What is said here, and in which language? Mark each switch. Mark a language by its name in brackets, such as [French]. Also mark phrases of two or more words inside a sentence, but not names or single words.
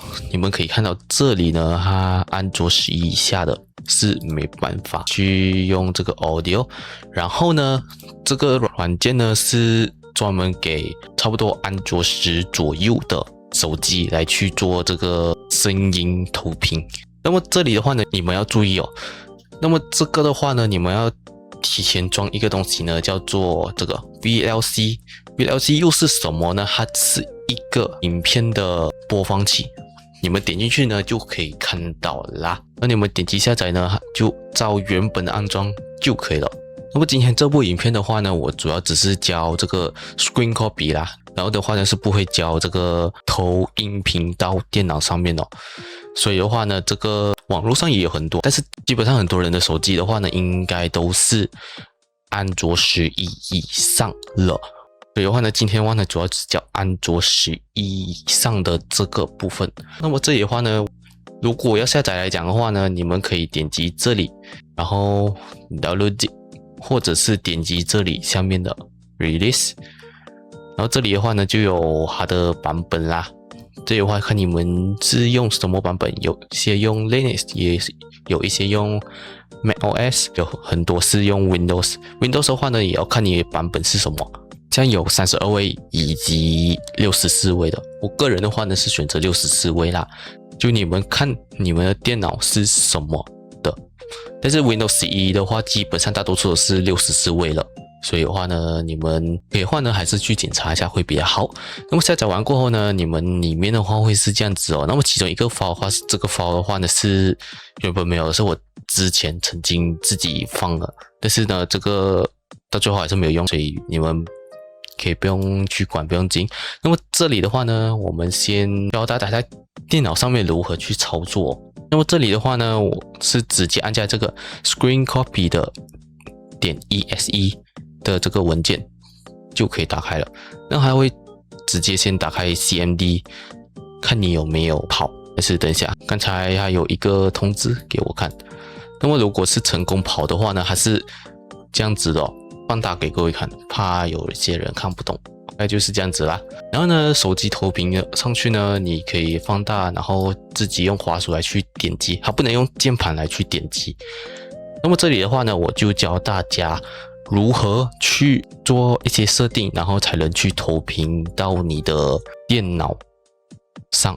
[Chinese] 你們可以看到這裡呢，它安卓11以下的是沒辦法去用這個 audio， 然後呢，這個軟件呢是專門給差不多安卓10左右的手機來去做這個聲音投屏。那麼這裡的話呢，你們要注意哦。那麼這個的話呢，你們要提前裝一個東西呢，叫做這個 VLC。VLC 又是什麼呢？它是一個影片的播放器。你們點進去呢，就可以看到啦。那你們點擊下載呢，就照原本的安裝就可以了。那麼今天這部影片的話呢，我主要只是教這個 Screen Copy 啦，然後的話呢是不會教這個投音頻到電腦上面哦。所以的話呢，這個網絡上也有很多，但是基本上很多人的手機的話呢，應該都是安卓11以上了。所以的話呢，今天的話呢，主要是教安卓11以上的這個部分。那麼這裡的話呢，如果要下載來講的話呢，你們可以點擊這裡，然後 download， 或者是點擊這裡下面的 release，然後這裡的話呢，就有它的版本啦。這裡的話看你們是用什麼版本，有些用 Linux， 也有一些用 macOS， 有很多是用 Windows。Windows 的話呢，也要看你的版本是什麼。像有32位以及64位的，我個人的話呢是選擇64位啦。就你們看你們的電腦是什麼的，但是 Windows 11 的話，基本上大多數都是64位了。所以的話呢，你們可以的話呢，還是去檢查一下會比較好。那麼下載完過後呢，你們裡面的話會是這樣子哦。那麼其中一個 file 的話，是這個 file 的話呢是原本沒有的，是我之前曾經自己放了，但是呢，這個到最後還是沒有用，所以你們可以不用去管，不用緊。那麼這裡的話呢，我們先教大家在電腦上面如何去操作。那麼這裡的話呢，我是直接按下這個 Screen Copy 的點 exe 的這個文件就可以打開了。那還會直接先打開 CMD， 看你有沒有跑。但是等一下，剛才還有一個通知給我看。那麼如果是成功跑的話呢，還是這樣子的哦。放大給各位看，怕有些人看不懂，大概就是這樣子啦。然後呢，手機投屏上去呢，你可以放大，然後自己用滑鼠來去點擊，它不能用鍵盤來去點擊。那麼這裡的話呢，我就教大家如何去做一些設定，然後才能去投屏到你的電腦上。